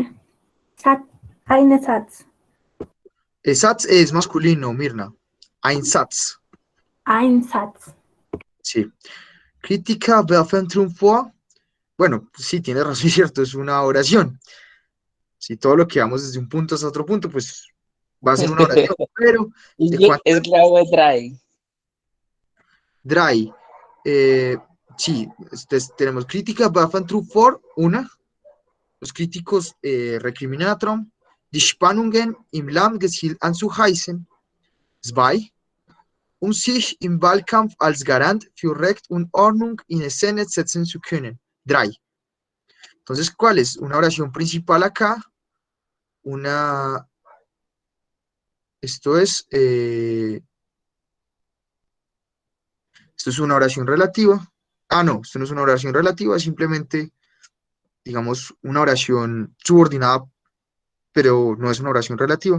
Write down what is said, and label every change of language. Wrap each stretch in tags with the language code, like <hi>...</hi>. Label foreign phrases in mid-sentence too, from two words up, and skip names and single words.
<de>Eine Satz.</de> <es>Satz es masculino, Mirna.</es> <de>Ein Satz. Ein Satz.</de> <es>Sí. Crítica</es> <de>werfen vor.</de> <es>Bueno, sí, tiene razón, es cierto, es una oración. Si todo lo que vamos desde un punto hasta otro punto, pues va a ser una oración. Pero, ¿de cuánto? Es grave dry. Dry. Eh, sí, tenemos crítica</es> <de>werfen vor,</de> <es>una. Los críticos recriminan a Trump.</es> <de>Die Spannungen im Land gezielt anzuheizen. Zwei. Sich im Wahlkampf als Garant für Recht und Ordnung in Szene setzen zu können. Drei.</de> <es>Entonces, ¿cuál es? Una oración principal acá. Esto es, esto es una oración relativa. Ah, no, esto no es una oración relativa, es simplemente, digamos, una oración subordinada, pero no es una oración relativa.</es>